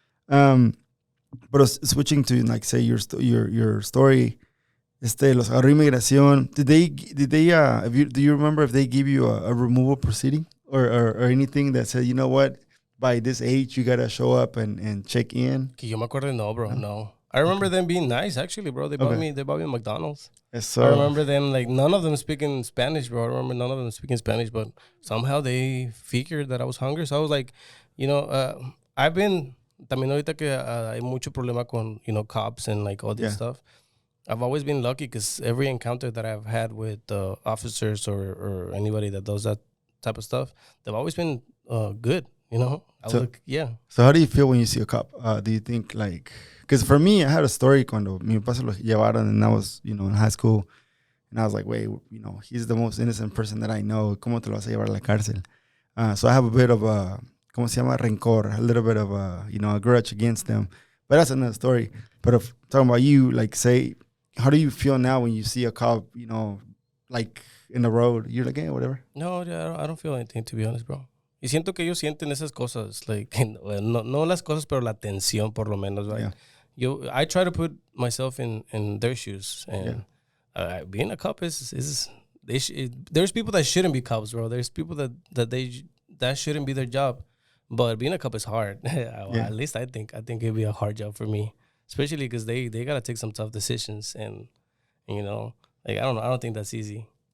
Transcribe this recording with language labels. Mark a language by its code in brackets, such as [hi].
[en] But switching to, like, say your story, [es] los agarró inmigración. [en] Did they do you remember if they give you a removal proceeding or anything that said, you know what, by this age you gotta show up and check in? [es] Que yo me acuerdo, no, bro, no. [en] I remember them being nice, actually, bro. They bought me McDonald's. So, I remember them, like, none of them speaking Spanish, bro. I remember none of them speaking Spanish, but somehow they figured that I was hungry. So I was like, I've been, [es] también ahorita que hay mucho problema con, [en] cops and, like, all this stuff. I've always been lucky because every encounter that I've had with officers or anybody that does that type of stuff, they've always been good, So how do you feel when you see a cop? Do you think, like, because for me, I had a story [es] cuando mi papá se lo llevaron [en] and I was, in high school, and I was like, wait, he's the most innocent person that I know. [es] ¿Cómo te lo vas a llevar a la cárcel? [en] So I have a bit of a, [es] ¿cómo se llama? Rencor, [en] a little bit of a, a grudge against them. But that's another story. But if talking about you, like, say, how do you feel now when you see a cop, like, in the road? You're like, whatever. No, I don't feel anything, to be honest, bro. [es] Y siento que ellos sienten esas cosas, like, no las cosas, pero la tensión, por lo menos, right? [en] Yeah. I try to put myself in their shoes, and being a cop is there's people that shouldn't be cops, bro. There's people that shouldn't be their job, but being a cop is hard. At least I think it'd be a hard job for me, especially because they gotta take some tough decisions, and like, I don't know, I don't think that's easy.